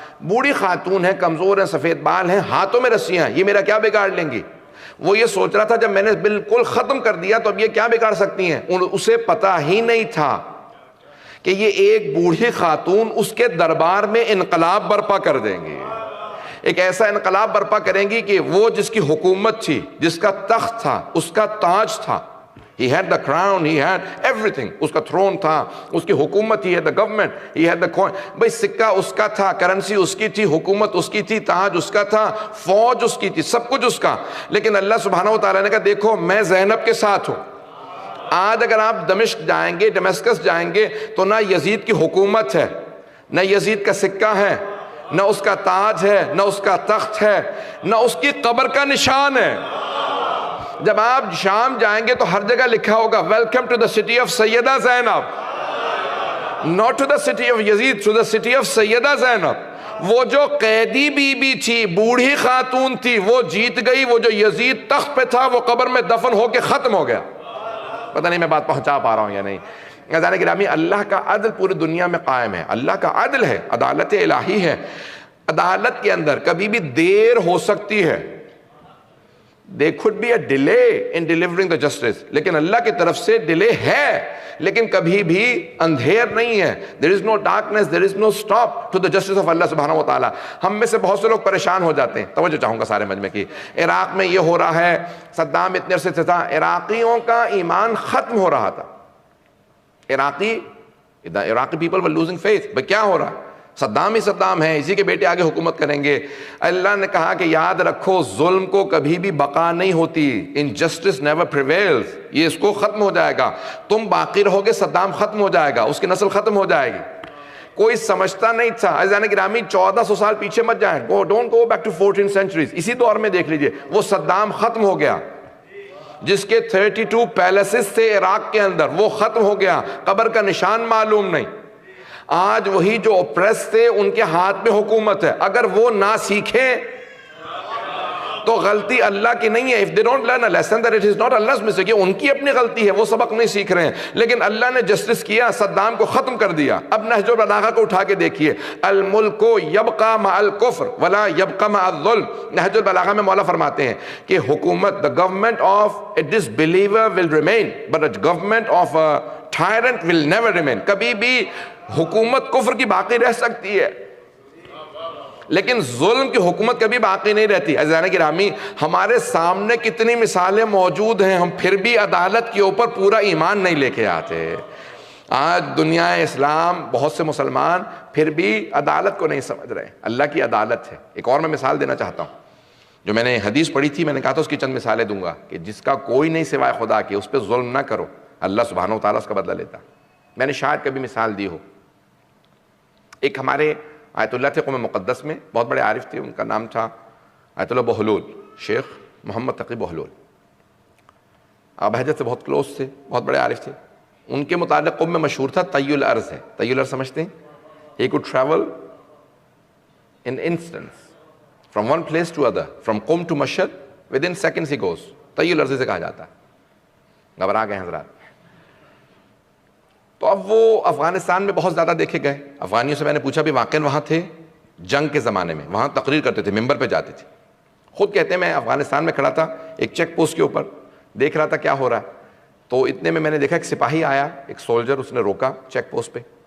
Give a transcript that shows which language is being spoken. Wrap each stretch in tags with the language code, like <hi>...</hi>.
<ur>بوڑھی خاتون ہے، کمزور ہیں، سفید بال ہیں، ہاتھوں میں رسیاں ہیں، یہ میرا کیا بگاڑ لیں گی؟ وہ یہ سوچ رہا تھا جب میں نے بالکل ختم کر دیا تو اب یہ کیا بگاڑ سکتی ہیں؟ اسے پتہ ہی نہیں تھا کہ یہ ایک بوڑھی خاتون اس کے دربار میں انقلاب برپا کر دیں گی. ایک ایسا انقلاب برپا کریں گی کہ وہ جس کی حکومت تھی، جس کا تخت تھا، اس کا تاج تھا،</ur> <en>He had the crown, he had everything.</en> <ur>اس کا throne تھا, اس کی حکومت,</ur> <en>he had the government, he had the coin.</en> <ur>بھئی سکہ اس کا تھا, کرنسی اس کی تھی, حکومت اس کی تھی, تاج اس کا تھا, فوج اس کی تھی, سب کچھ اس کا. لیکن اللہ سبحانہ و تعالیٰ نے کہا دیکھو میں زینب کے ساتھ ہوں. آج اگر آپ دمشق جائیں گے, ڈیمسکس جائیں گے, تو نہ یزید کی حکومت ہے, نہ یزید کا سکہ ہے, نہ اس کا تاج ہے, نہ اس کا تخت ہے, نہ اس کی قبر کا نشان ہے. جب آپ شام جائیں گے تو ہر جگہ لکھا ہوگا</ur> <en>Welcome to the city of Sayyida Zainab, not to the city of Yazid, to the city of Sayyida Zainab.</en> <ur>وہ جو قیدی بی بی تھی, بوڑھی خاتون تھی, وہ جیت گئی. وہ جو یزید تخت پہ تھا وہ قبر میں دفن ہو کے ختم ہو گیا. پتہ نہیں میں بات پہنچا پا رہا ہوں یا نہیں. عزیزان گرامی, اللہ کا عدل پوری دنیا میں قائم ہے. اللہ کا عدل ہے, عدالت الہی ہے. عدالت کے اندر کبھی بھی دیر ہو سکتی ہے.</ur> <en>There could be a delay in delivering the justice.</en> <ur>لیکن اللہ کی طرف سے ڈیلے ہے, لیکن کبھی بھی اندھیر نہیں ہے.</ur> <en>There is no darkness, there is no stop to the justice of Allah سبحانہ و تعالیٰ.</en> <ur>ہم میں سے بہت سے لوگ پریشان ہو جاتے ہیں. توجہ چاہوں گا سارے مجمع کی. عراق میں یہ ہو رہا ہے, صدام اتنے عرصے سے تھا, عراقیوں کا ایمان ختم ہو رہا تھا.</ur> <en>Iraqi people were losing faith.</en> <ur>بھئی کیا ہو رہا ہے؟ صدام ہی صدام ہے, اسی کے بیٹے آگے حکومت کریں گے. اللہ نے کہا کہ یاد رکھو ظلم کو کبھی بھی بقا نہیں ہوتی.</ur> <en>Injustice never prevails.</en> <ur>یہ اس کو ختم ہو جائے گا. تم باقی رہو گے, صدام ختم ہو جائے گا, اس کی نسل ختم ہو جائے گی. کوئی سمجھتا نہیں تھا. عزیزان گرامی 1400 سال پیچھے مت جائیں.</ur> <en>Don't go back to 14th centuries.</en> <ur>اسی دور میں دیکھ لیجئے, وہ صدام ختم ہو گیا. جس کے 32 پیلسز تھے عراق کے اندر, وہ ختم ہو گیا. قبر کا نشان معلوم نہیں. آج وہی جو اوپریس تھے ان کے ہاتھ میں حکومت ہے. اگر وہ نہ سیکھیں تو غلطی اللہ کی نہیں ہے.</ur> <en>If they don't learn a lesson that it is not Allah's mistake,</en> <ur>یہ ان کی اپنی غلطی ہے, وہ سبق نہیں سیکھ رہے ہیں. لیکن اللہ نے جسٹس کیا, صدام کو ختم کر دیا. اب نہج البلاغہ کو اٹھا کے دیکھیے,</ur> <ar>الملک یبقى مع الکفر ولا يبقى مع الظلم.</ar> <ur>نہج البلاغہ میں مولا فرماتے ہیں کہ حکومت,</ur> <en>the government of a disbeliever will remain, but a government of a tyrant will never remain.</en> <ur>کبھی بھی حکومت کفر کی باقی رہ سکتی ہے, لیکن ظلم کی حکومت کبھی باقی نہیں رہتی. عزیزان گرامی, ہمارے سامنے کتنی مثالیں موجود ہیں, ہم پھر بھی عدالت کے اوپر پورا ایمان نہیں لے کے آتے. آج دنیا اسلام, بہت سے مسلمان پھر بھی عدالت کو نہیں سمجھ رہے. اللہ کی عدالت ہے. ایک اور میں مثال دینا چاہتا ہوں, جو میں نے حدیث پڑھی تھی, میں نے کہا تھا اس کی چند مثالیں دوں گا کہ جس کا کوئی نہیں سوائے خدا کے, اس پہ ظلم نہ کرو, اللہ سبحانہ و تعالیٰ اس کا بدلہ لیتا. میں نے شاید کبھی مثال دی ہو. ایک ہمارے آیت اللہ تھے قوم مقدس میں, بہت بڑے عارف تھے, ان کا نام تھا آیت اللہ بہلول, شیخ محمد تقی بہلول. آبا حضرت سے بہت کلوز تھے, بہت بڑے عارف تھے. ان کے متعلق قوم میں مشہور تھا طی الارض ہے. طی الارض سمجھتے ہیں؟</ur> <en>He could travel in instants from one place to other, from Qom to Mashhad, within seconds he goes.</en> <ur>طی الارض سے کہا جاتا ہے. گھبرا گئے حضرات. تو اب وہ افغانستان میں بہت زیادہ دیکھے گئے. افغانیوں سے میں نے پوچھا بھی واقعاً وہاں تھے جنگ کے زمانے میں, وہاں تقریر کرتے تھے, ممبر پہ جاتے تھے. خود کہتے ہیں میں افغانستان میں کھڑا تھا, ایک چیک پوسٹ کے اوپر دیکھ رہا تھا کیا ہو رہا ہے. تو اتنے میں نے دیکھا ایک سپاہی آیا, ایک سولجر, اس نے روکا چیک پوسٹ پہ.</ur>